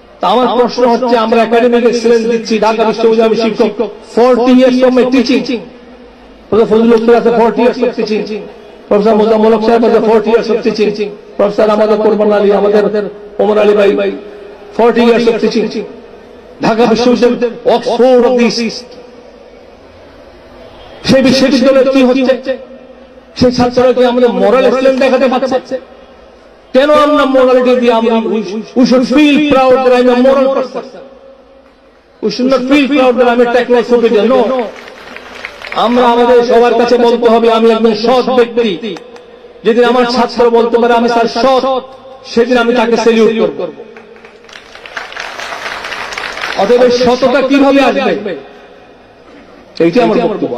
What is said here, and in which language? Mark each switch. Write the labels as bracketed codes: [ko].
[bn] আমার প্রশ্ন হচ্ছে, আমরা একাডেমিক এক্সেলেন্স দিচ্ছি, ঢাকা বিশ্ববিদ্যালয়ের আমি শিক্ষক, [en] 40 years of my teaching, [bn] professor Fazlul হক আছে [en] 40 years of teaching, [bn] professor Mozammel Haque সাহেব আছে 40 years of teaching, প্রফেসর আমাদের কোরবান আলী, আমাদের ওমর আলী ভাই 40 years of teaching, ঢাকা বিশ্ববিদ্যালয়, অক্সফোর্ড অফ দিস। সেই বিশ্ববিদ্যালয়ে কি হচ্ছে? সেই ছাত্ররা আমাদের মোরাল এক্সেলেন্স দেখাতে পারছে? কেন আমরা মোরালিটি দিয়ে [en] we should feel proud that I'm a moral person. We should not feel proud that I'm a technical superior. No. [bn] আমরা আমাদের সবার কাছে বলতে হবে আমি একজন সৎ ব্যক্তি। যেদিন আমার ছাত্র বলতে পারে আমি স্যার সৎ, সেদিন আমি তাকে সেলিউট করব। অতএব সততা কিভাবে আসবে, এইটা আমার বক্তব্য।